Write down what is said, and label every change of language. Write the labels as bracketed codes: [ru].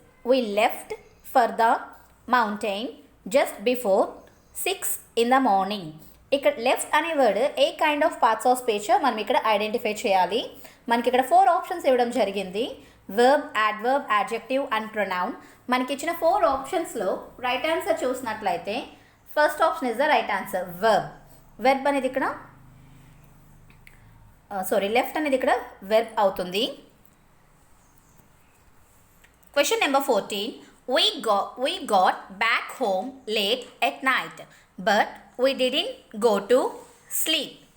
[en] We left for the mountain just before 6 in the morning. [te] ఇక్కడ left అనే word ఏ kind of parts of speech మనం ఇక్కడ identify చేయాలి. మనకి ఇక్కడ 4 ఆప్షన్స్ ఇవ్వడం జరిగింది. Verb, adverb, adjective and pronoun. మనకి ఇచ్చిన 4 ఆప్షన్స్లో రైట్ ఆన్సర్ చూసినట్లయితే [en] first option is the right answer, [te] verb. Verb అనేది ఇక్కడ లెఫ్ట్ అనేది ఇక్కడ వెర్బ్ అవుతుంది. [en] Question number 14. We got back home late at night, but we didn't go to sleep.